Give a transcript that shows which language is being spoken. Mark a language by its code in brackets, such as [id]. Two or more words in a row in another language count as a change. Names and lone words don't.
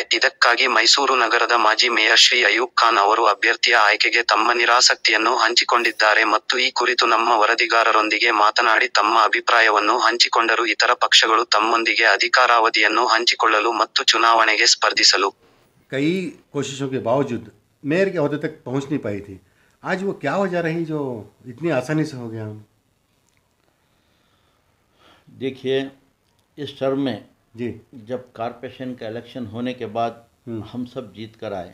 [kn] ಇದಕ್ಕಾಗಿ ಮೈಸೂರು ನಗರದ ಮಾಜಿ ಮೇಯರ್ ಶ್ರೀ ಅಯೂಬ್ ಖಾನ್ ಅವರು ಅಭ್ಯರ್ಥಿಯ ಆಯ್ಕೆಗೆ ತಮ್ಮ ನಿರಾಸಕ್ತಿಯನ್ನು ಹಂಚಿಕೊಂಡಿದ್ದಾರೆ ಮತ್ತು ಈ ಕುರಿತು ನಮ್ಮ ವರದಿಗಾರರೊಂದಿಗೆ ಮಾತನಾಡಿ ತಮ್ಮ ಅಭಿಪ್ರಾಯವನ್ನು ಹಂಚಿಕೊಂಡರು. ಇತರ ಪಕ್ಷಗಳು ತಮ್ಮೊಂದಿಗೆ ಅಧಿಕಾರಾವಧಿಯನ್ನು ಹಂಚಿಕೊಳ್ಳಲು ಮತ್ತು ಚುನಾವಣೆಗೆ ಸ್ಪರ್ಧಿಸಲು [hi] कई कोशिशों के बावजूद मेयर के ओहदे तक पहुंच नहीं पाई थी। आज वो क्या वजह रही जो इतनी आसानी से हो गया? हम देखिए, इस टर्म में जी जब कॉरपोरेशन का इलेक्शन होने के बाद हम सब जीत कर आए